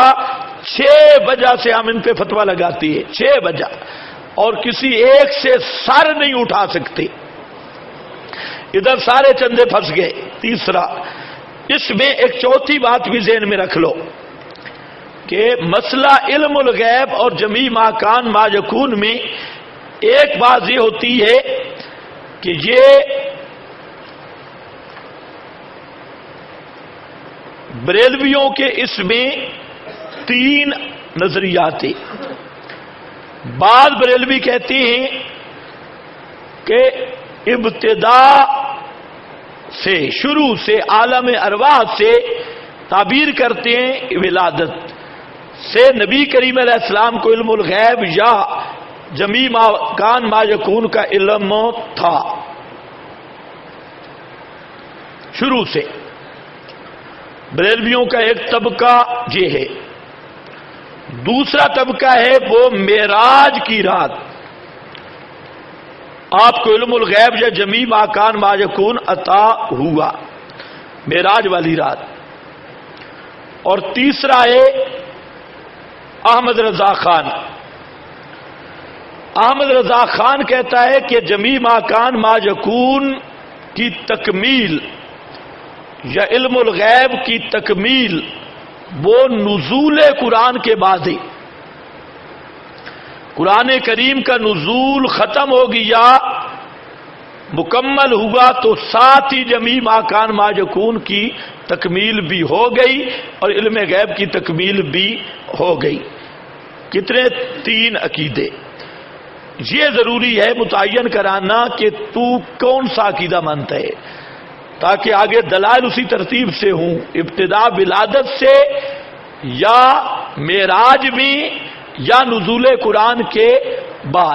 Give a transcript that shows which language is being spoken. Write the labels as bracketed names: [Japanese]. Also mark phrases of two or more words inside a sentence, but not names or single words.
[Urdu] 6 وجہ سے ہم ان پہ فتویٰ لگاتی ہے, 6 وجہ, اور کسی ایک سے سر نہیں اٹھا سکتے. ادھر سارے چندے پھنس گئے. تیسرا, اس میں ایک چوتھی بات بھی ذہن میں رکھ لو کہ مسئلہ [Arabic] علم الغیب [Urdu] اور [Arabic] جمیع ما کان ما یکون [Urdu] میں ایک بات یہ ہوتی ہے کہ یہ بریلویوں کے اس میں 3 نظریات ہیں. بعض بریلوی کہتے ہیں کہ ابتدا سے, شروع سے, عالم ارواح سے تعبیر کرتے ہیں ولادت سے نبی کریم [Arabic] علیہ السلام [Urdu] کو [Arabic] علم الغیب [Urdu] یا [Arabic] جمیع ما کان ما یکون [Urdu] کا علم تھا شروع سے. بریلویوں کا ایک طبقہ یہ ہے. دوسرا طبقہ ہے وہ معراج کی رات, آپ کو [Arabic] علم الغیب [Urdu] یا [Arabic] جمیع ما کان ما یکون [Urdu] عطا ہوا معراج والی رات. اور تیسرا ہے احمد رضا خان. احمد رضا خان کہتا ہے کہ [Arabic] جمیع ما کان ما یکون [Urdu] کی تکمیل یا [Arabic] علم الغیب [Urdu] کی تکمیل وہ نزول قرآن کے بعد ہے. قرآن کریم کا نزول ختم ہو گیا, مکمل ہوا, تو ساتھ ہی [Arabic] جمیع ما کان ما یکون [Urdu] کی تکمیل بھی ہو گئی اور علم غیب کی تکمیل بھی ہو گئی. کتنے؟ 3 عقیدے. یہ ضروری ہے متعین کرانا کہ تو کون سا عقیدہ مانتا ہے, تاکہ آگے دلائل اسی ترتیب سے ہوں, ابتدا ولادت سے یا معراج میں یا نزول قرآن کے بعد.